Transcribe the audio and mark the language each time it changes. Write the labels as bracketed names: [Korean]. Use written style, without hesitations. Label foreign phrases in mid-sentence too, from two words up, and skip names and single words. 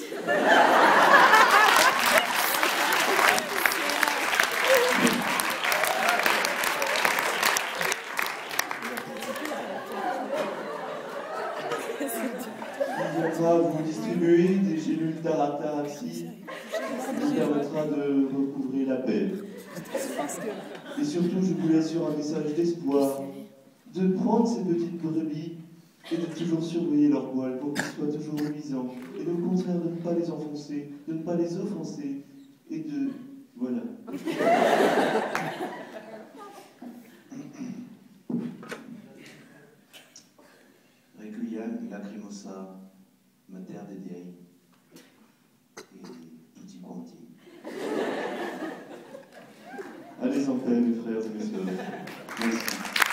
[French] Il viendra vous distribuer des gélules d'Arataraxie qui permettra de recouvrer la paix. Et surtout, je vous laisse sur un message d'espoir, de prendre ces petites brebis et de toujours surveiller leur poil pour qu'ils soient toujours luisants, et au contraire de ne pas les enfoncer, de ne pas les offenser, et de... voilà. [Latin] Requiem lacrimosa, mater de Dei, [Italian] et tutti quanti. [French] Allez en paix, mes frères et mes sœurs. Merci.